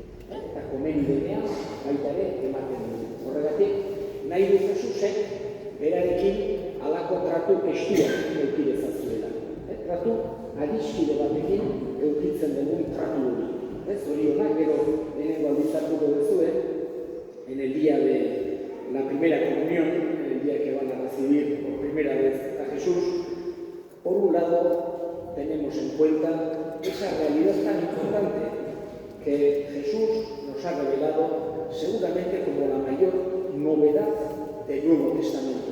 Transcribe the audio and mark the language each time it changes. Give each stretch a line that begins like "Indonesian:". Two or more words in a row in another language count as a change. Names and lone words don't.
Basque: Eta komeni denean, baita ere, ematen dugu. Horregatik, nahi du Jesusek, berarekin alako tratu estua eukidezazuela. Tratu adiskide batekin eukitzen dugun tratu hori. Zorionak, gero lehenengo aldizartuko duzue,
Spanish: en el día de la primera comunión, en el día que van a recibir por primera vez a Jesús, por un lado tenemos en cuenta esa realidad tan importante que Jesús nos ha revelado seguramente como la mayor novedad del Nuevo Testamento.